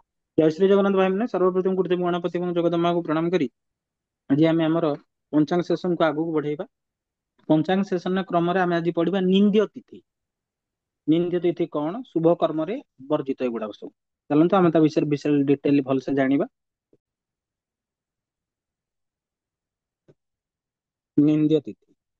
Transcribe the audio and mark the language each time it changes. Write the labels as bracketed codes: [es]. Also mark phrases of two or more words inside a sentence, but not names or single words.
[hi] जय श्री जगन्नाथ भाई मैंने सर्वप्रथम गुरुदेव गणपति [or] ଏବଂ ଜଗଦମ୍ବାଙ୍କୁ ପ୍ରଣାମ କରି ଆଜି ଆମେ ଆମର ପଞ୍ଚାଙ୍ଗ ସେସନ କୁ ଆଗକୁ ବଢେଇବା। ପଞ୍ଚାଙ୍ଗ ସେସନ କ୍ରମରେ ଆମେ ଆଜି ପଢିବା ନିନ୍ଦ୍ୟ ତିଥି। ନିନ୍ଦ୍ୟ ତିଥି କଣ, ଶୁଭ କର୍ମରେ ବର୍ଜିତ, ଏଗୁଡାକ ସବୁ। ଚାଲନ୍ତୁ ଆମେ ତା ବିଷୟରେ ବିଷୟରେ ଡିଟେଲ ଭଲସେ ଜାଣିବା। ନିନ୍ଦ୍ୟ ତିଥି।